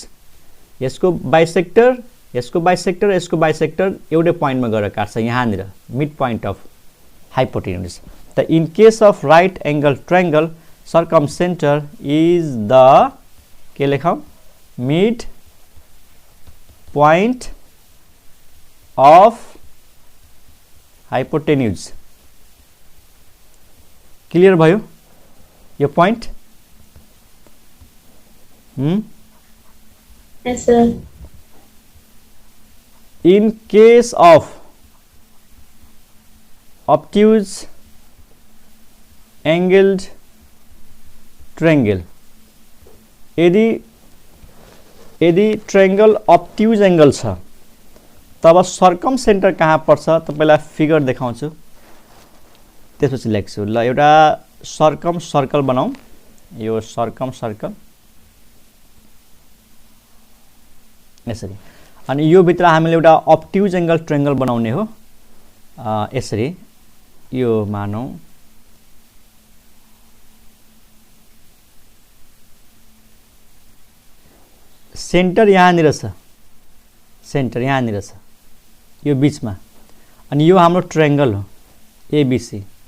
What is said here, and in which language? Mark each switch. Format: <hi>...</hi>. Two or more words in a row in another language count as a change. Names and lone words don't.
<ne>यसको बाइसेक्टर यसको बाइसेक्टर यसको बाइसेक्टर एउटै पोइन्टमा गएर काट्छ यहाँनिर</ne> <en>mid point of hypotenuse</en> <ne>त</ne> <en>in case of right angle triangle circum centre is the</en> <ne>के लेखौं</ne> <en>mid point of hypotenuse</en> <ne>क्लियर भयो यो पोइन्ट</ne> <en>yes sir in case of obtuse angled triangle</en> <ne>यदि ट्रायंगल</ne> <en>obtuse angle</en> <ne>छ तब</ne> <en>circum centre</en> <ne>कहाँ पर्छ त पहिला फिगर देखाउँछु त्यसपछि लेख्छु ल एउटा</ne> <en>circum circle</en> <ne>बनाऊ यो</ne> <en>circum circle</en> <ne>यसरी अनि यो भित्र हामीले एउटा</ne> <en>obtuse angle triangle</en> <ne>बनाउने हो यसरी यो मानौ सेन्टर यहाँनिर छ सेन्टर यहाँनिर छ यो बीचमा अनि यो हाम्रो ट्रायंगल हो एबीसी</ne>